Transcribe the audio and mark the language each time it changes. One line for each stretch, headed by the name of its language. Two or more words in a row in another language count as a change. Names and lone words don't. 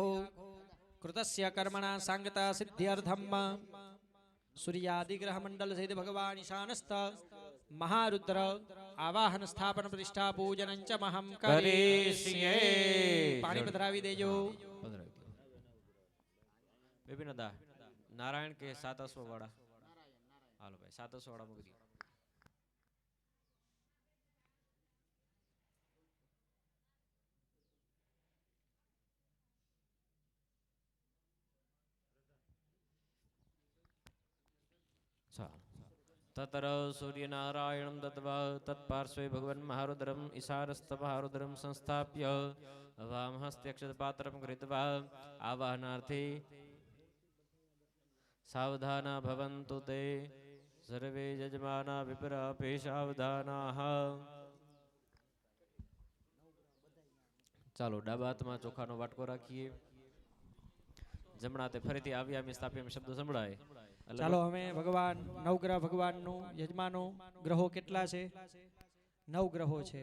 Sanskrit: કૃતસ્ય કર્મણા સાંગતા સિદ્ધ્યર્થમ સૂર્યાદિગ્રહ મંડલ સહિત ભગવાન ઈશાનસ્થ મહારુદ્ર આવાહન સ્થાપન પ્રતિષ્ઠા પૂજન ચ મહમ કરીષ્યે.
Gujarati: પાણી પધરાવી દેજો. પધરાવી દો. બેબીના દા નારાયણ કે 7 વાળા. હાલો ભાઈ 7 વાળા મૂકી દો.
Sanskrit: ततर सूर्यनारायणं दत्वा तत्पार्श्वे भगवन् महारुद्रम् ईशानस्थमहारुद्रं संस्थाप्य वामहस्त्यक्षतपात्रं कृत्वा आवाहनार्थे सावधाना भवन्तु ते सर्वे यजमाना विपरापे सावधानाः.
Gujarati: ચાલો ડાબા હાથમાં ચોખાનો વાટકો રાખીએ. જમણા તે ફરીથી આવ્યામી સ્થાપ્યામી શબ્દ સંભળાય. ચાલો અમે ભગવાન નવગ્રહ ભગવાનનું યજમાનો ગ્રહો કેટલા છે? 9 ગ્રહો છે.